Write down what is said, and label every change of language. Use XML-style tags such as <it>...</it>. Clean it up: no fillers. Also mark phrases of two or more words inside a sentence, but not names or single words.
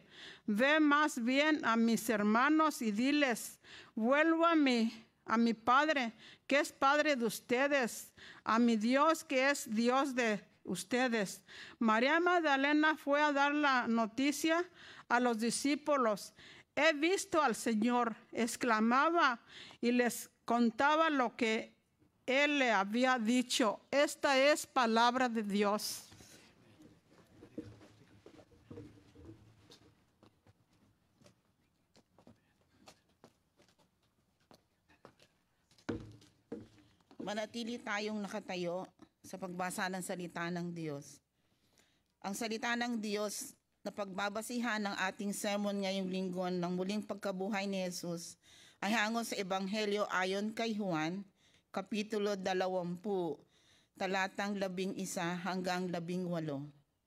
<es>Ve más bien a mis hermanos y diles, vuelvo a mi Padre, que es Padre de ustedes, a mi Dios, que es Dios de ustedes». María Magdalena fue a dar la noticia a los discípulos. «He visto al Señor», exclamaba, y les contaba lo que él le había dicho. Esta es palabra de Dios.</es> <tl>Manatili tayong nakatayo sa pagbasa ng salita ng Diyos. Ang salita ng Diyos na pagbabasihan ng ating sermon ngayong linggo ng muling pagkabuhay ni Jesus ay hango sa Ebanghelyo ayon kay Juan, Kapitulo 20, talatang 11 hanggang 18.</tl>